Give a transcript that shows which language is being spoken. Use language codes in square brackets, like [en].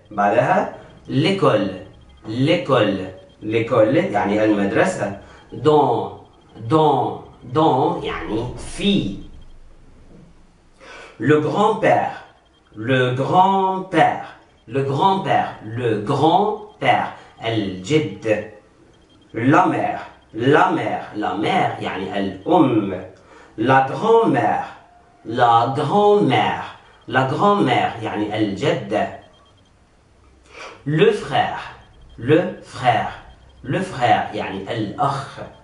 [ar] بعدها [fr] l'école [ar] يعني المدرسة. [fr] dans [ar] يعني في. [fr] le grand-père [ar] الجد. [fr] la mère [ar] يعني الأم. [fr] la grand-mère [ar] يعني الجدة. [fr] le frère [ar] يعني الأخ.